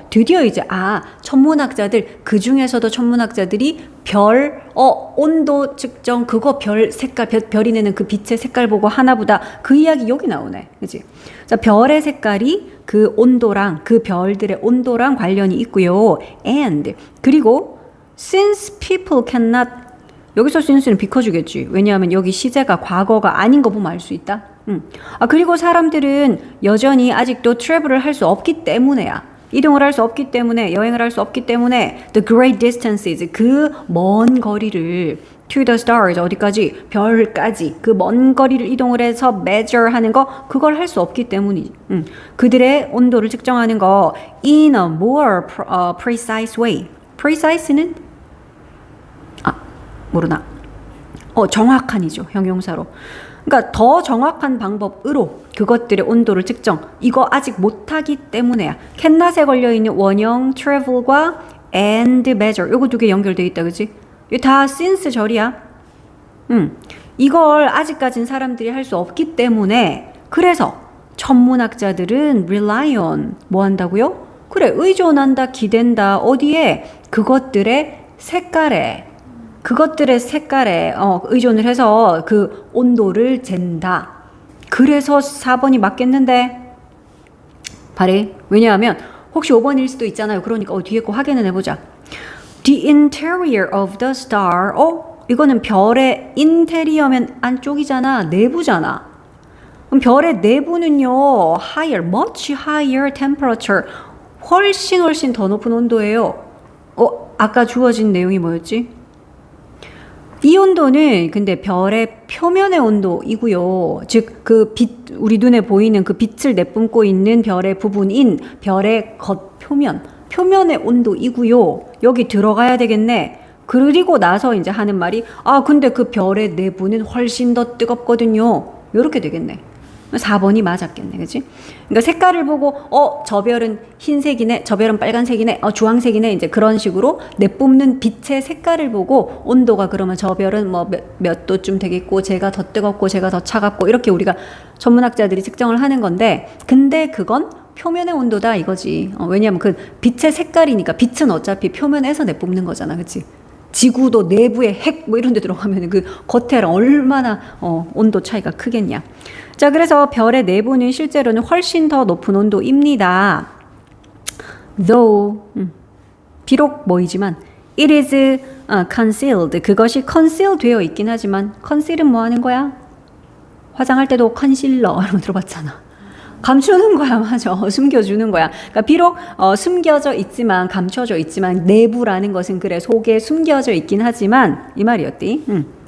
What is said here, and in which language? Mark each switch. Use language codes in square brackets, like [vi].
[ko] 드디어 이제 천문학자들 그 중에서도 천문학자들이 별 온도 측정 그거 별 색깔 별이 내는 그 빛의 색깔 보고 하나보다 그 이야기 여기 나오네. 그치? 자, 별의 색깔이 그 온도랑 그 별들의 온도랑 관련이 있고요. and 그리고 [en] since people cannot [ko] 여기서 since는 비커주겠지. 왜냐하면 여기 시제가 과거가 아닌 거 보면 알 수 있다. 그리고 사람들은 여전히 아직도 travel을 할 수 없기 때문에야. 이동을 할 수 없기 때문에, 여행을 할 수 없기 때문에 [en] the great distances, [ko] 그 먼 거리를 [en] to the stars, [ko] 어디까지? 별까지. 그 먼 거리를 이동을 해서 measure 하는 거, 그걸 할 수 없기 때문이지. 그들의 온도를 측정하는 거 [en] in a more precise way. [ko] precise는 모르나? 정확한이죠. 형용사로. 그러니까 더 정확한 방법으로 그것들의 온도를 측정. 이거 아직 못하기 때문에야. 캔낫에 걸려있는 원형 travel과 and measure. 요거 두 개 연결되어 있다. 그치? 이거 다 since 절이야. 이걸 아직까진 사람들이 할 수 없기 때문에 그래서 천문학자들은 [en] rely on [ko] 뭐 한다고요? 그래, 의존한다, 기댄다. 어디에? 그것들의 색깔에 의존을 해서 그 온도를 잰다. 그래서 4번이 맞겠는데 발에. 왜냐하면 혹시 5번일 수도 있잖아요. 그러니까 뒤에 거 확인을 해보자. [en] The interior of the star. [ko] 이거는 별의 인테리어면 안쪽이잖아. 내부잖아. 그럼 별의 내부는요. [en] higher, much higher temperature. [ko] 훨씬 더 높은 온도예요. 아까 주어진 내용이 뭐였지? 이 온도는 근데 별의 표면의 온도이고요. 즉, 그 빛, 우리 눈에 보이는 그 빛을 내뿜고 있는 별의 부분인 별의 표면의 온도이고요. 여기 들어가야 되겠네. 그리고 나서 이제 하는 말이, 근데 그 별의 내부는 훨씬 더 뜨겁거든요. 요렇게 되겠네. 4번이 맞았겠네. 그치? 그러니까 색깔을 보고, 저 별은 흰색이네, 저 별은 빨간색이네, 주황색이네, 이제 그런 식으로 내뿜는 빛의 색깔을 보고 온도가 그러면 저 별은 뭐 몇 도쯤 되겠고, 제가 더 뜨겁고, 제가 더 차갑고, 이렇게 우리가 전문학자들이 측정을 하는 건데, 근데 그건 표면의 온도다 이거지. 왜냐면 그 빛의 색깔이니까 빛은 어차피 표면에서 내뿜는 거잖아. 그치? 지구도 내부에 핵 뭐 이런 데 들어가면 그 겉에랑 얼마나 온도 차이가 크겠냐. 자, 그래서 별의 내부는 실제로는 훨씬 더 높은 온도입니다. [en] Though [ko] 비록 뭐이지만 [en] it is concealed. [ko] 그것이 conceal 되어 있긴 하지만 conceal은 뭐 하는 거야? 화장할 때도 컨실러 이런 거 들어봤잖아. 감추는 거야. 맞아. 숨겨주는 거야. 그러니까 비록 숨겨져 있지만 감춰져 있지만 내부라는 것은 그래 속에 숨겨져 있긴 하지만 이 말이었디.